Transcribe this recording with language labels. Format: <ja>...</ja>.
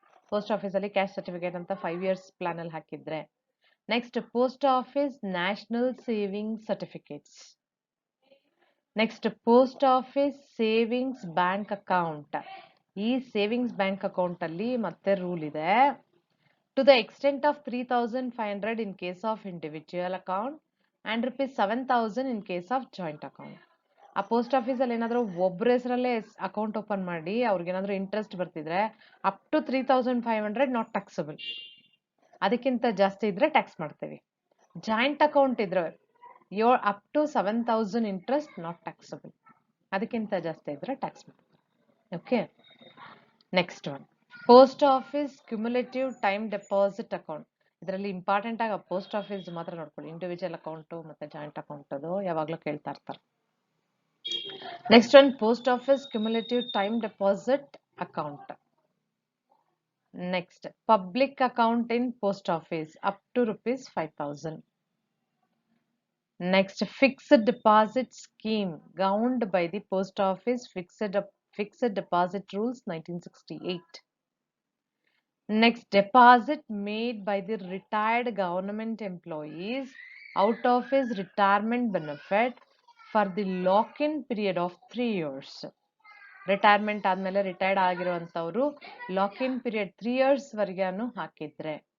<kn>Post ಆಫೀಸಲ್ಲಿ cash certificate ಅಂತ 5 years ಪ್ಲಾನಲ್ಲಿ ಹಾಕಿದ್ರೆ. Next post office national saving certificates.</kn> <en>Next post office savings bank account.</en> <kn>ಈ savings bank account ಅಲ್ಲಿ ಮತ್ತೆ rule ಇದೆ.</kn> <en>To the extent of 3,500 in case of individual account and ₹7,000 in case of joint account.</en> <kn>ಆ post ಆಫೀಸಲ್ಲಿ ಏನಾದರೂ ಒಬ್ಬರ ಹೆಸರಲ್ಲೇ account open ಮಾಡಿ ಅವ್ರಿಗೇನಾದರೂ interest ಬರ್ತಿದ್ರೆ</kn> <en>Up to 3,500 not taxable.</en> <kn>ಅದಕ್ಕಿಂತ ಜಾಸ್ತಿ ಇದ್ರೆ ಟ್ಯಾಕ್ಸ್ ಮಾಡ್ತೇವೆ. ಜಾಯಿಂಟ್ ಅಕೌಂಟ್ ಇದ್ರೆ</kn> <en>Up to 7,000 interest not taxable.</en> <kn>ಅದಕ್ಕಿಂತ ಜಾಸ್ತಿ ಇದ್ರೆ ಟ್ಯಾಕ್ಸ್ ಮಾಡ್ತೇವೆ.</kn> <en>Okay, next one, post office cumulative time deposit account.</en> <kn>ಇದರಲ್ಲಿ ಇಂಪಾರ್ಟೆಂಟ್ ಆಗಿ ಪೋಸ್ಟ್ ಆಫೀಸ್ ಮಾತ್ರ ನೋಡ್ಕೊಳ್ಳಿ. ಇಂಡಿವಿಜುವಲ್ ಅಕೌಂಟು ಮತ್ತು ಜಾಯಿಂಟ್ ಅಕೌಂಟ್ ಅದು ಯಾವಾಗಲೂ ಕೇಳ್ತಾ ಇರ್ತಾರೆ.</kn> <en>Next one, post office cumulative time deposit account. Next, public account in post office up to ₹5,000. Next, fixed deposit scheme governed by the post office fixed deposit rules 1968. Next, deposit made by the retired government employees out of his retirement benefit for the lock-in period of 3 years.</en> <kn>Retirement ಆದಮೇಲೆ retired ಆಗಿರುವಂಥವರು ಲಾಕ್-ಇನ್ period 3 years ವರೆಗೂ ಹಾಕಿದ್ರೆ.</kn>